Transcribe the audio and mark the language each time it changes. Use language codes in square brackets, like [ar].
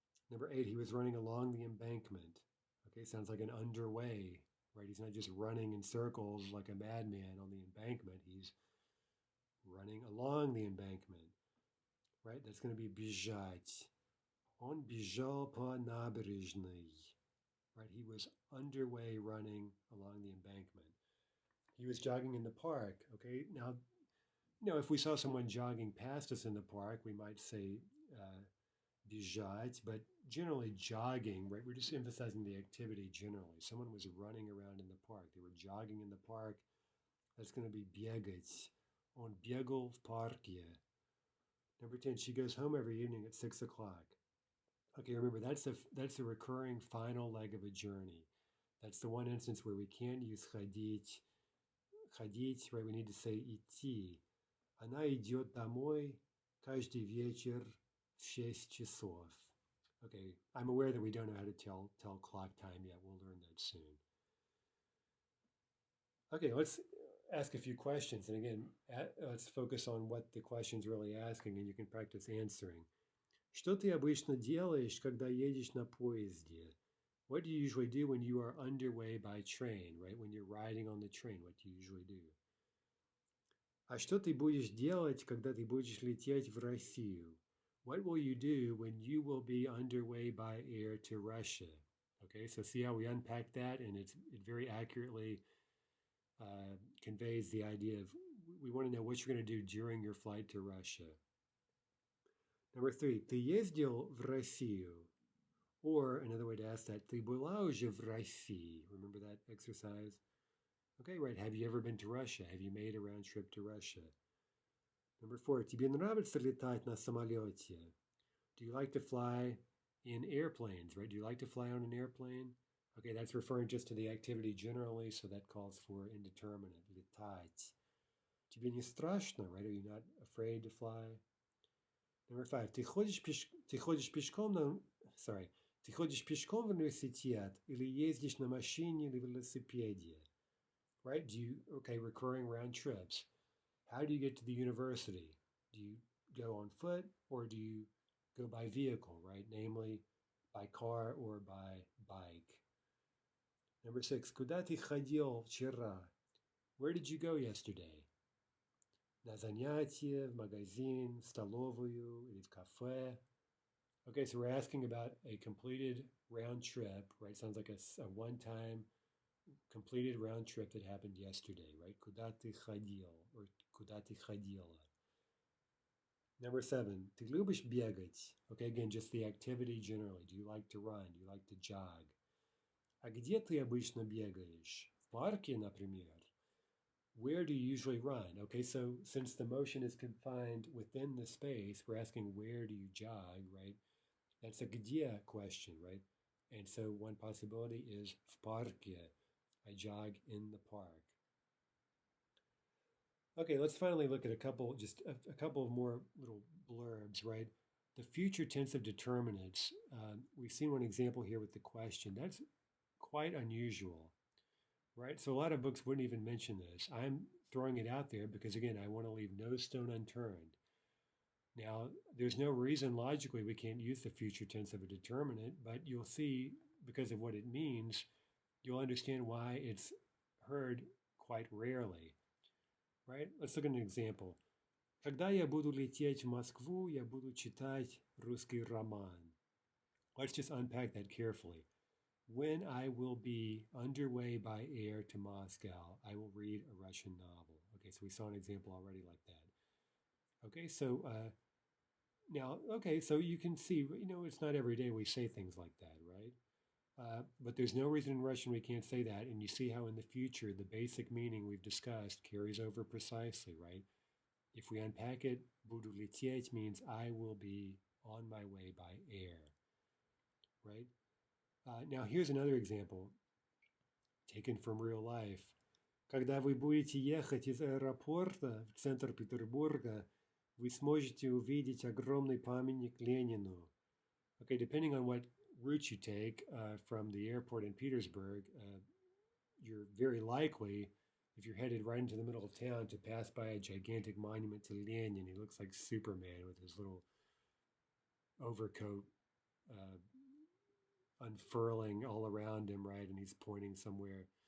[en] Number eight, he was running along the embankment. Okay, sounds like an underway, right? He's not just running in circles like a madman on the embankment. He's running along the embankment, right? That's going to be бежать. [ru] Он бежал по набережной, [en] right? He was underway running along the embankment. He was jogging in the park, okay? Now, if we saw someone jogging past us in the park, we might say бежать, but generally jogging, right? We're just emphasizing the activity generally. Someone was running around in the park. They were jogging in the park. That's going to be бегать. [ru] Он бегал в парке. [en] Number 10, she goes home every evening at 6 o'clock. Okay, remember, that's a recurring final leg of a journey. That's the one instance where we can't use ходить. Ходить, right? We need to say идти. [ru] Она идет домой каждый вечер в 6 часов. [en] Okay, I'm aware that we don't know how to tell clock time yet. We'll learn that soon. Okay, let's ask a few questions. And again, let's focus on what the question's really asking, and you can practice answering. [ru] Что ты обычно делаешь, когда едешь на поезде? [en] What do you usually do when you are underway by train, right? When you're riding on the train, what do you usually do? [ru] А что ты будешь делать, когда ты будешь лететь в Россию? [en] What will you do when you will be underway by air to Russia? Okay, so see how we unpack that, and it very accurately conveys the idea of we want to know what you're going to do during your flight to Russia. Number three, [ru] ты ездил в Россию? [en] Or another way to ask that, [ru] ты была уже в России? [en] Remember that exercise? Okay, right. Have you ever been to Russia? Have you made a round trip to Russia? Number four, [ru] тебе нравится летать на самолете? [en] Do you like to fly in airplanes, right? Do you like to fly on an airplane? Okay, that's referring just to the activity generally, so that calls for indeterminate, летать. [ru] Тебе не страшно, [en] right? Are you not afraid to fly? Number five, [ru] ты ходишь пешком в университет или ездишь на машине или велосипеде? [en] Right? Recurring round trips. How do you get to the university? Do you go on foot or do you go by vehicle, right? Namely, by car or by bike. Number six, [ru] куда ты ходил вчера? [en] Where did you go yesterday? [ru] На занятие, в магазин, в столовую, или в кафе. [en] Okay, so we're asking about a completed round trip, right? Sounds like a one-time completed round trip that happened yesterday, right? [ru] Куда ты ходил [en] or [ru] куда ты ходила. [en] Number 7, [ru] ты любишь бегать? [en] Okay, again, just the activity generally. Do you like to run? Do you like to jog? [ru] А где ты обычно бегаешь? В парке, например? [en] Where do you usually run? Okay, so since the motion is confined within the space, we're asking where do you jog, right? That's a где question, right? And so one possibility is [ru] в парке. [en] I jog in the park. Okay, let's finally look at a couple of more little blurbs, right? The future tense of determinants. We've seen one example here with the question. That's quite unusual, right? So a lot of books wouldn't even mention this. I'm throwing it out there because, again, I want to leave no stone unturned. Now, there's no reason logically we can't use the future tense of a determinant, but you'll see because of what it means, you'll understand why it's heard quite rarely, right? Let's look at an example. [ru] Когда я буду лететь в Москву, я буду читать русский роман. [en] Let's just unpack that carefully. When I will be underway by air to Moscow, I will read a Russian novel. Okay, so we saw an example already like that. Okay, so now, okay, so you can see, it's not every day we say things like that, right? But there's no reason in Russian we can't say that. And you see how in the future, the basic meaning we've discussed carries over precisely, right? If we unpack it, [ru] буду лететь [en] means I will be on my way by air, right? Now, here's another example taken from real life. [ru] Когда вы будете ехать из аэропорта в центр Петербурга, вы сможете увидеть огромный памятник Ленину. [en] Okay, depending on what route you take from the airport in Petersburg, you're very likely, if you're headed right into the middle of town, to pass by a gigantic monument to Lenin. He looks like Superman with his little overcoat unfurling all around him, right? And he's pointing somewhere.